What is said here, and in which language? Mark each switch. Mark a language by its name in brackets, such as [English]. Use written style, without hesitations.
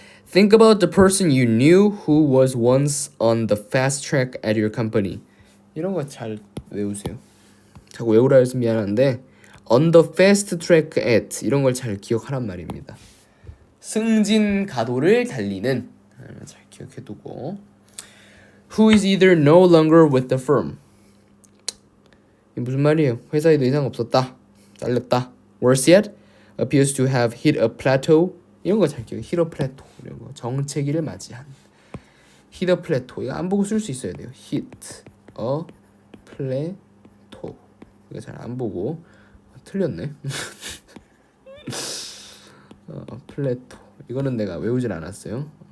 [English] Think about the person you knew who was once on the fast track at your company. [Korean] 이런 거 잘 외우세요. 자꾸 외우라 해서 미안한데 [English] on the fast track at [Korean] 이런 걸 잘 기억하란 말입니다. 승진 가도를 달리는 잘 기억해두고. [English] Who is either no longer with the firm. [Korean] 이게 무슨 말이에요? 회사에 더 이상 없었다. 잘렸다. [English] Worse yet, appears to have hit a plateau. [Korean] 이런 거 잘 기억해. [English] hit a plateau [Korean] 이런 거. 정체기를 맞이한. [English] hit a plateau. [Korean] 이거 안 보고 쓸 수 있어야 돼요. [English] hit a plateau. [Korean] 이거 잘 안 보고 틀렸네. 플래토. 이거는 내가 외우질 않았어요.